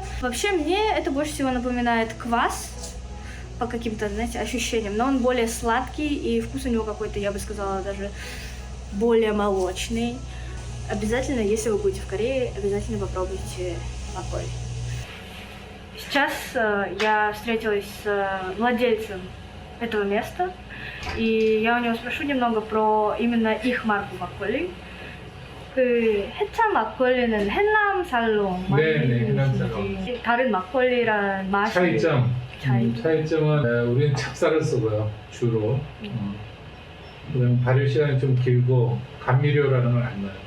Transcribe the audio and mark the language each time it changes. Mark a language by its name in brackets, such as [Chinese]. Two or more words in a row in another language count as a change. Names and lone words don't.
[Russian] Вообще мне это больше всего напоминает квас по каким-то, знаете, ощущениям, но он более сладкий и вкус у него какой-то, я бы сказала, даже более молочный. Обязательно, если вы будете в Корее, обязательно попробуйте макколи. Сейчас я встретилась с владельцем этого места, и я у него спрошу немного про именно их марку макколи. [Korean] 그 해차 막걸리는 해남살로 만드는지 다른 막걸리랑 맛이 차이점은 우리는 찹쌀을 쓰고요, 주로. 그다음 발효 시간이 좀 길고 감미료라는 걸 안 넣어요.